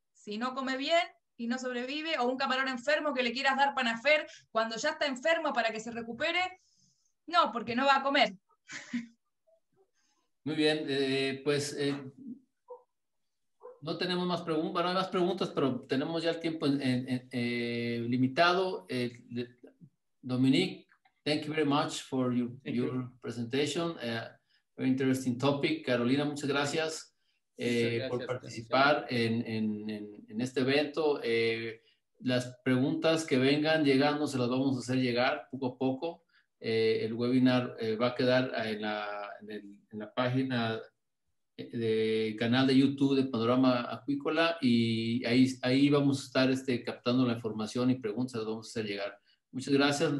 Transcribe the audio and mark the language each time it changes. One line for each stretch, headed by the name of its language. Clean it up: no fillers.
Spanish: Si no come bien y no sobrevive, o un camarón enfermo que le quieras dar Panaferd cuando ya está enfermo para que se recupere, no, porque no va a comer. Muy bien, pues no tenemos más preguntas, bueno, hay más preguntas, pero tenemos ya el tiempo limitado.
English: Dominique, thank you very much for your presentation. Very interesting topic.
Spanish: Carolina, muchas gracias. Por participar en este evento. Las preguntas que vengan llegando se las vamos a hacer llegar poco a poco. El webinar va a quedar en la página del canal de YouTube de Panorama Acuícola y ahí vamos a estar captando la información y preguntas las vamos a hacer llegar. Muchas gracias.